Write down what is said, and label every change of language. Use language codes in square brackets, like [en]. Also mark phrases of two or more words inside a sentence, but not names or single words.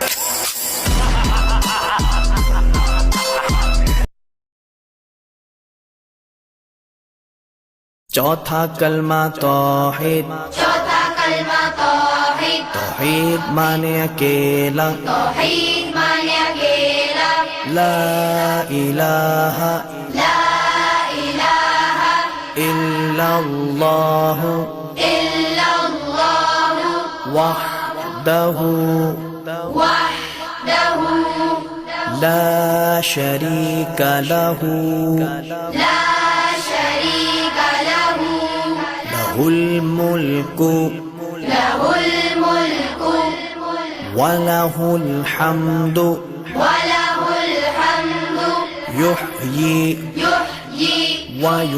[hi] चौथा कलमा तौहीद, चौथा कलमा तौहीद, तौहीद माने अकेला, तौहीद माने अकेला, [ar] لا إله لا إله इल्लल्लाह इल्लल्लाह वहदहु वहदहु لا شريك له لا شريك له له الملك له الملك وله الحمد وله الحمد युहयी युहयी व